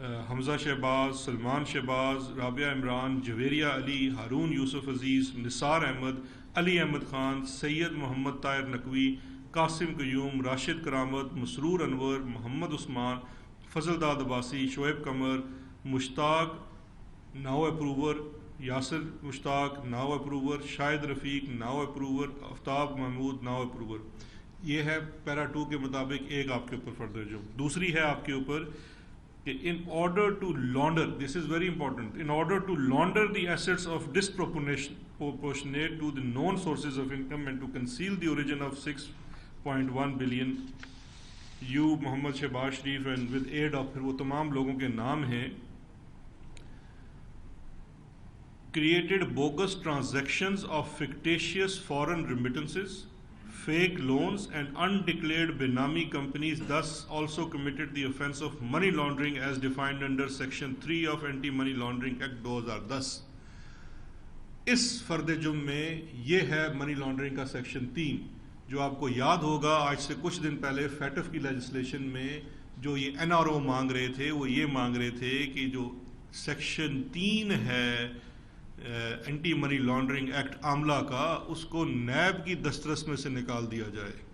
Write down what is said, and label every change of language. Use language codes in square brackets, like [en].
[ur] حمزہ شہباز، سلمان شہباز، رابعہ عمران، جویریہ علی، ہارون یوسف عزیز، نثار احمد، علی احمد خان، سید محمد طاہر نقوی، قاسم قیوم، راشد کرامت، مسرور انور، محمد عثمان، فضل داد عباسی، شعیب قمر، مشتاق now approver, Yasir مشتاق now approver, شاہد رفیق now approver, آفتاب Mahmood now approver. یہ ہے پیرا 2 کے مطابق ایک آپ کے اوپر فردر جرم. دوسری ہے آپ کے اوپر کہ [en] in order to launder, this is very important, in order to launder the assets of disproportionate to the known sources of income and to conceal the origin of 6.1 billion, you Muhammad Shahbaz Sharif and with aid of [ur] پھر وہ تمام لوگوں کے نام ہیں [en] created bogus transactions of fictitious foreign remittances, fake loans and undeclared Benami companies, thus also committed the offence of money laundering as defined under section 3 of Anti-Money Laundering Act 2010. [ur] اس فرد جرم میں یہ ہے منی لانڈرنگ کا section 3 جو آپ کو یاد ہوگا آج سے کچھ دن پہلے فیٹف کی لیجسلیشن میں جو یہ NRO مانگ رہے تھے وہ یہ مانگ رہے تھے کہ جو سیکشن 3 ہے اینٹی منی لانڈرنگ ایکٹ عاملہ کا اس کو نیب کی دسترس میں سے نکال دیا جائے.